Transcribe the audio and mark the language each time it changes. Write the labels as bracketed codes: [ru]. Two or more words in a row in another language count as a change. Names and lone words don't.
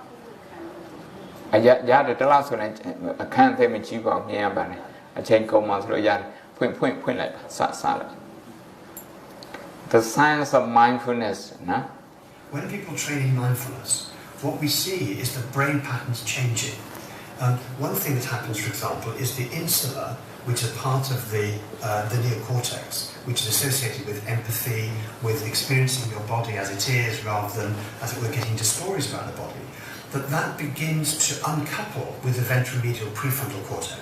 [my] ရတယ်တလားဆိုရင်အခန်းထဲမှာကြည့်ပါမြင်ရပါတယ်အချိန်ကုန်မှဆိုလို့ရတယ်ဖွင့်လိုက်ပါစလိုက် [en] The science of mindfulness [my] နော် [en] When people train in mindfulness what we see is the brain patterns changing. One thing that happens, for example, is the insula, which is part of the neocortex, which is associated with empathy, with experiencing your body as it is, rather than, as it were, getting into stories about the body, that begins to uncouple with the ventromedial prefrontal cortex.